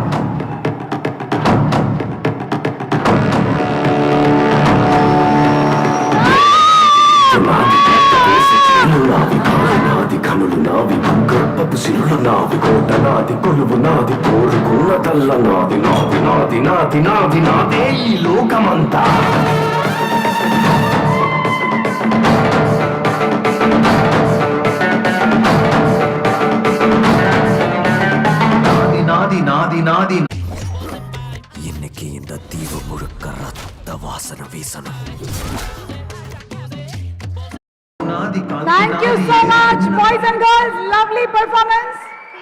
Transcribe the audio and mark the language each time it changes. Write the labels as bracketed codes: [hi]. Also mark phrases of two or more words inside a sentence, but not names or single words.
[te] నాది కనులు నావి, గర్భపు సిరులు నావి, కోట నాది, కొలువు నాది, కోరుకున్నదల్ల నాది నాది నాది నాది నాది నాదే ఈ లోకమంతా. నాది నాది నాది [ta] இன்னைக்கு இந்த தீவு முழுக்க ரத்த வாசனை வீசணும். நாதி [en] Thank you so much, boys and girls. Lovely performance.